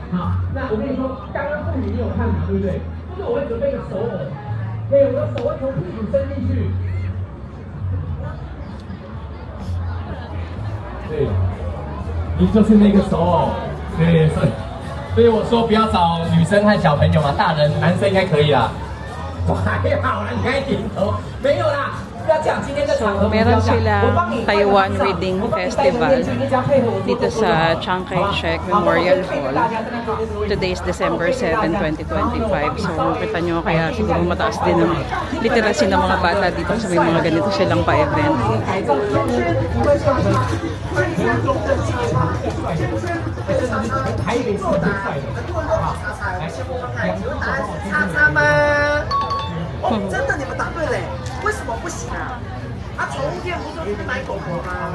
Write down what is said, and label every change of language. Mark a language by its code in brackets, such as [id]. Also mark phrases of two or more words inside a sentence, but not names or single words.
[zh] 好，那我跟你说，刚刚妇女你有看嘛，对不对？就是我会准备一个手偶，对，我的手会从屁股伸进去，对。你就是那个手偶，对，所以我说不要找女生和小朋友嘛，大人男生应该可以啦。还好啦，你该点头，没有啦。 [tl] So, meron silang Taiwan Reading Festival dito sa Chiang Kai-shek Memorial Hall. [en] Today is December 7, 2025. [tl] So, makita nyo kaya siguro mataas din ang literacy ng mga bata dito sa may mga ganito silang pa-event. [zh] Oh, 为什么不行啊？宠物店不就是买狗狗吗？